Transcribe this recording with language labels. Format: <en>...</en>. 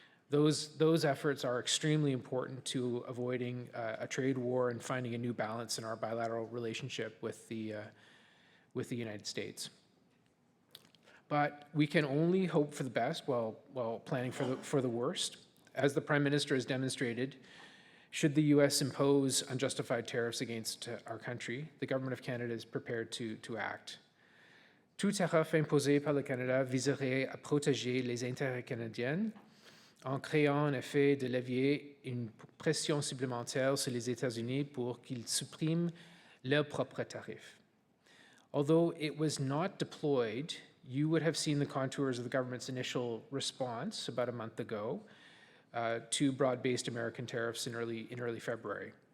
<en>Those efforts are extremely important to avoiding a trade war and finding a new balance in our bilateral relationship with the United States. But we can only hope for the best while planning for the worst. As the Prime Minister has demonstrated, should the U.S. impose unjustified tariffs against our country, the Government of Canada is prepared to act.</en> <fr>Tout tariff imposé par le Canada viserait à protéger les intérêts canadiens en créant un effet de levier, une pression supplémentaire sur les États-Unis pour qu'ils suppriment leurs propres tarifs.</fr> <en>Although it was not deployed, you would have seen the contours of the government's initial response about a month ago to broad-based American tariffs in early February.</en>